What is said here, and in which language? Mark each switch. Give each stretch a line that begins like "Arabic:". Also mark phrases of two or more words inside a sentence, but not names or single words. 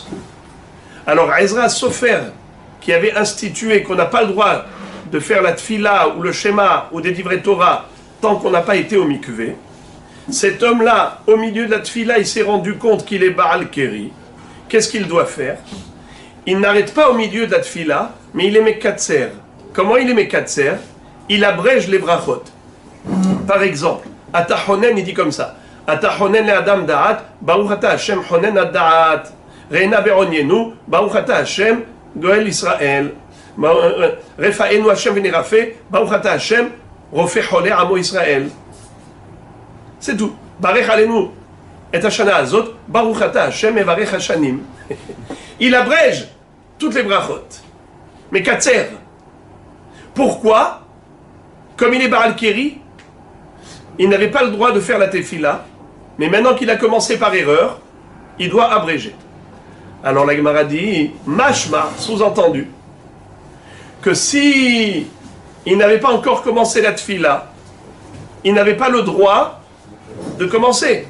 French: Alors Ezra Sofer, qui avait institué qu'on n'a pas le droit de faire la tfila ou le schéma ou des
Hebrew: דברי תורה
French: tant qu'on n'a pas été au mikvé, cet homme-là, au milieu de la tfila, il s'est rendu compte qu'il est
Hebrew: בעל קרי.
French: Qu'est-ce qu'il doit faire? Il n'arrête pas au milieu de la tfila, mais il est Mekatser. Comment il est Mekatser? Il abrège les brachot. Par exemple, Atahonen, il dit comme ça.
Hebrew: אתה חונן לאדם דעת, ברוך אתה השם חונן הדעת. ראה בעניינו, ברוך אתה השם, גואל ישראל. רפאנו השם ונרפא, ברוך אתה השם, רופא חולי עמו ישראל.
French: C'est tout.
Hebrew: ברך עלינו, את השנה הזאת, ברוך אתה השם, מברך השנים.
French: Il abrège toutes les brachot. Mais Katser. Pourquoi? Comme il est
Hebrew: בעל קרי,
French: il n'avait pas le droit de faire la tefila, mais maintenant qu'il a commencé par erreur, il doit abréger. Alors la Gemara dit, mashma, sous-entendu, que si il n'avait pas encore commencé la tefila, il n'avait pas le droit de commencer.